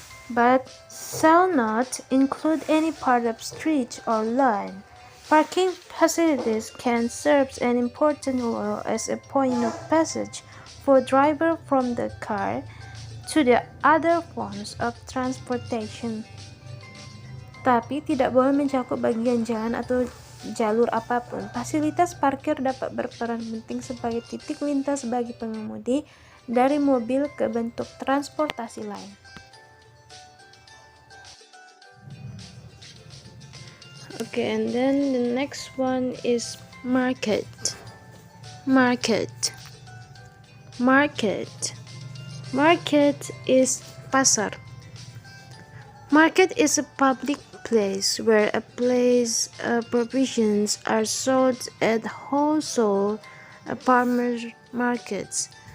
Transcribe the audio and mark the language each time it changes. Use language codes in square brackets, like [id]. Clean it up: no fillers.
[en] but shall not include any part of street or line. Parking facilities can serve an important role as a point of passage for driver from the car to the other forms of transportation. [id] Tapi tidak boleh mencakup bagian jalan atau jalur apapun. Fasilitas parkir dapat berperan penting sebagai titik lintas bagi pengemudi dari mobil ke bentuk transportasi lain. [en] Okay, and then the next one is market. Market. Market. Market is pasar. Market is a public place where provisions are sold at wholesale farmers markets.